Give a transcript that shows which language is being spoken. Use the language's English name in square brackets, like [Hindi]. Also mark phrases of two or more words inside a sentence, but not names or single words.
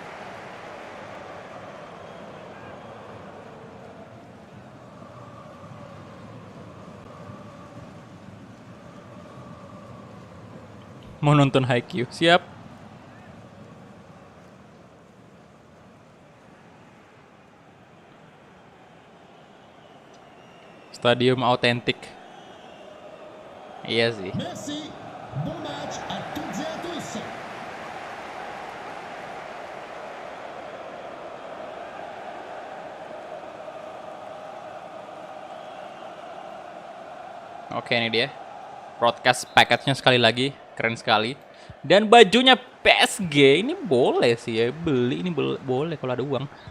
[Indonesian] Mau nonton Haikyuu, siap. Stadium autentik. Iya sih. [French] Bon match à toutes et à tous. [Indonesian] Oke, ini dia. [English] Broadcast package- [Indonesian] nya sekali lagi, keren sekali. Dan bajunya PSG ini boleh sih ya, beli ini boleh kalau ada uang.